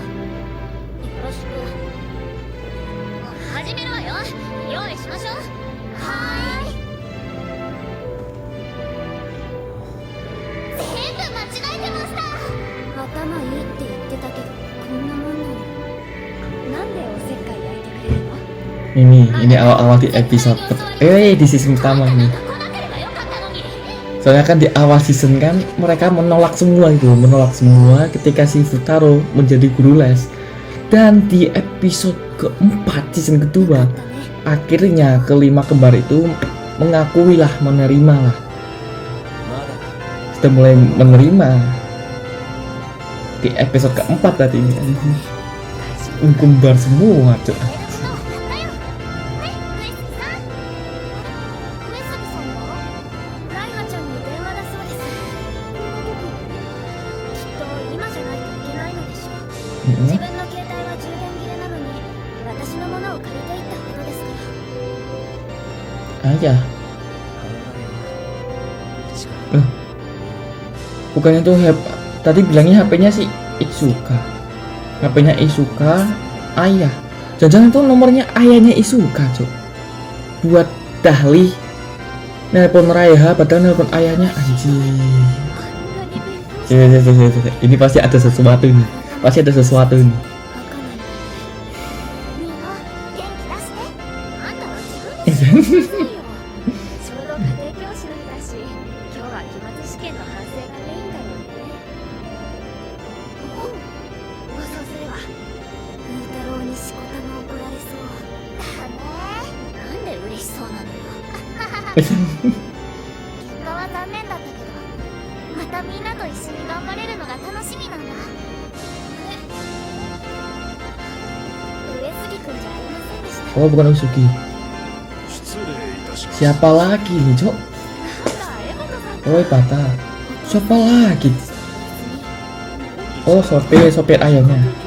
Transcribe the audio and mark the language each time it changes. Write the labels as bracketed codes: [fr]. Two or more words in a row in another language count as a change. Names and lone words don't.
[ja] よろしく。始めるわよ。用意しましょう。はーい。全部間違えてました。頭いいって言ってたけど、こんなもんなの。なんでおせっかい焼いてくれるの？ [id] Ini awal-awal di episode di season pertama nih. Soalnya kan di awal season kan mereka menolak semua ketika si Futaro menjadi guru les. Dan di episode keempat season kedua akhirnya kelima kembar itu mengakui lah, menerima lah. Sudah mulai menerima di episode keempat tadi ini. Kembar semua tuh. [ja] 自分の携帯は充電切れなのに私のものを借りていったことですから。 [id] Aja. Bukannya tuh tadi bilangnya HP-nya si Itsuka. HP-nya Isuka ayah. Jangan-jangan tuh nomornya ayahnya Isuka, Cuk. Buat Dahli nelpon Raiha padahal nelpon ayahnya anjing. Ini pasti ada sesuatu nih. Pasti ada sesuatu nih. [ja] みんな元気出して。あんたは自分でしよ。ちょうど家庭教師の日だし、今日は期末試験の反省がメインだよね。お、そうすれば風太郎にしこたま怒られそうだね。なんで嬉しそうなのよ。結果は残念だったけど、またみんなと一緒に頑張れるのが楽しみなんだ。 [id] Oh, bukan Usugi. Siapa lagi nih, Cok? Oh, Bata. Siapa lagi? Oh, sopir ayamnya.